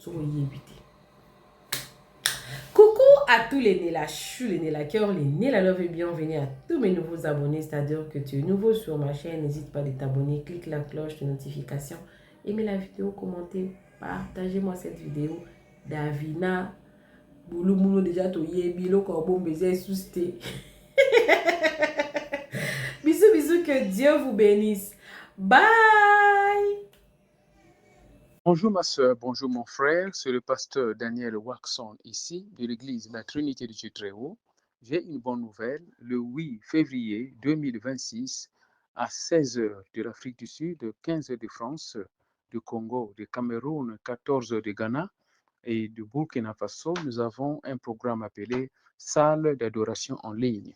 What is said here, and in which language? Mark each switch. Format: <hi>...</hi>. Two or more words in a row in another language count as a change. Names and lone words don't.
<fr>Coucou à tous les nés la chou, les nés la cœur, les nés la love et bienvenue à tous mes nouveaux abonnés. C'est-à-dire que tu es nouveau sur ma chaîne, n'hésite pas de t'abonner, clique la cloche de notification, aimez la vidéo, commentez, partagez-moi cette vidéo. Davina, boulou boulou déjà to yebilo korbo mbeze susté. Bisous bisous, que Dieu vous bénisse. Bye. Bonjour ma soeur, bonjour mon frère, c'est le pasteur Daniel Waxon ici de l'église La Trinité de Dieu Très Haut. J'ai une bonne nouvelle, le 8 février 2026 à 16h de l'Afrique du Sud, 15h de France, du Congo, du Cameroun, 14h de Ghana et du Burkina Faso, nous avons un programme appelé Salle d'adoration en ligne.</fr>